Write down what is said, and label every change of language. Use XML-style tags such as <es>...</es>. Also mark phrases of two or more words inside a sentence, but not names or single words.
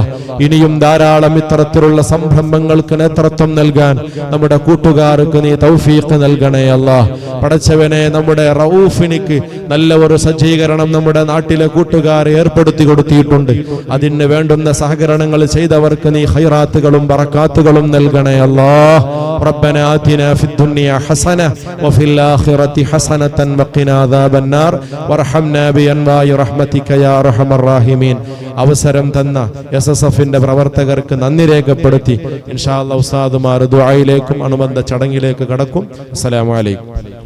<ml>ഇനിയും ധാരാളം ഇത്തരത്തിലുള്ള സംരംഭങ്ങൾക്ക് നേതൃത്വം നൽകാൻ നമ്മുടെ കൂട്ടുകാർക്ക് നീ തൗഫീഖ് നൽകണേ അല്ലാഹ്. പടച്ചവനെ, നമ്മുടെ റഊഫിനിക്ക് നല്ല ഒരു സജ്ജീകരണം നമ്മുടെ നാട്ടിലെ കൂട്ടുകാർ ഏർപ്പെടുത്തി കൊടുത്തിട്ടുണ്ട്. അതിന് വേണ്ടുന്ന സഹകരണങ്ങൾ ചെയ്തവർക്ക് നീ ഖൈറാത്തുകളും ബറക്കാത്തുകളും നൽകണേ അല്ലാഹ്.</ml> <ar>ربنا آتنا في الدنيا حسنة وفي الآخرة حسنة وقنا عذاب النار وارحمنا بأنواع رحمتك يا أرحم الراحمين.</ar> <ml>അവസരം തന്ന SSFന്റെ പ്രവർത്തകർക്ക് നന്ദി രേഖപ്പെടുത്തി</ml> <ar>إن شاء الله</ar> <ml>ഉസ്താദുമാർ ദുആയിലേക്കും അനുബന്ധ ചടങ്ങിലേക്ക് കടക്കും.</ml> <ar>السلام عليكم.</ar>